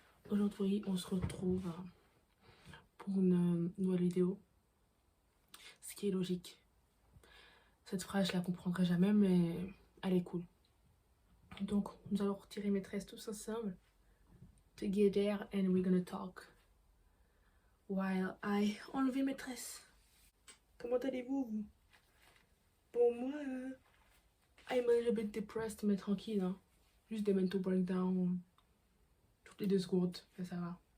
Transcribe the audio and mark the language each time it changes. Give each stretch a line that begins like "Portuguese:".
French: Aujourd'hui, on se retrouve pour une nouvelle vidéo. Ce qui est logique. Cette phrase, je la comprendrai jamais, mais elle est cool. Donc, nous allons retirer mes tresses tous ensemble.
English: Together, and we're gonna talk. While I
French: enlever mes tresses. Comment allez-vous, vous? Pour moi,
English: I'm a little bit depressed,
French: mais tranquille, hein. Juste des
English: mental breakdowns
French: toutes les 2 secondes, mais ça va.